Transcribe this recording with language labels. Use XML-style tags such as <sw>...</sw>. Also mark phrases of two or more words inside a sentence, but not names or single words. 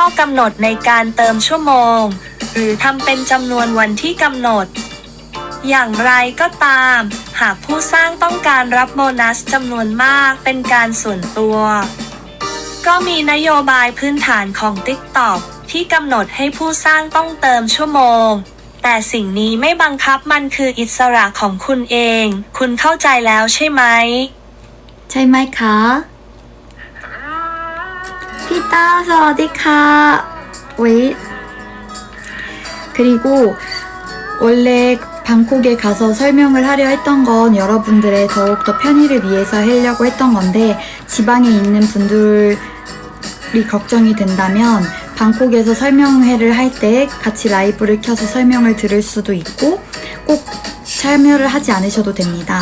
<th>อกำหนดในการเติมชั่วโมงหรือทำเป็นจำนวนวันที่กำหนดอย่างไรก็ตามหากผู้สร้างต้องการรับโบนัสจำนวนมากเป็นการส่วนตัวก็มีนโยบายพื้นฐานของ TikTok ที่กำหนดให้ผู้สร้างต้องเติมชั่วโมงแต่สิ่งนี้ไม่บังคับมันคืออิสระของคุณเองคุณเข้าใจแล้วใช่ไหม ใช่ไหมคะพี่ต้าสวัสดีค่ะ</th> <ko>그리고 원래 방콕에 가서 설명을 하려 했던 건 여러분들의 더욱더 편의를 위해서 하려고 했던 건데 지방에 있는 분들이 걱정이 된다면 방콕에서 설명회를 할 때 같이 라이브를 켜서 설명을 들을 수도 있고 꼭 참여를 하지 않으셔도 됩니다.</ko>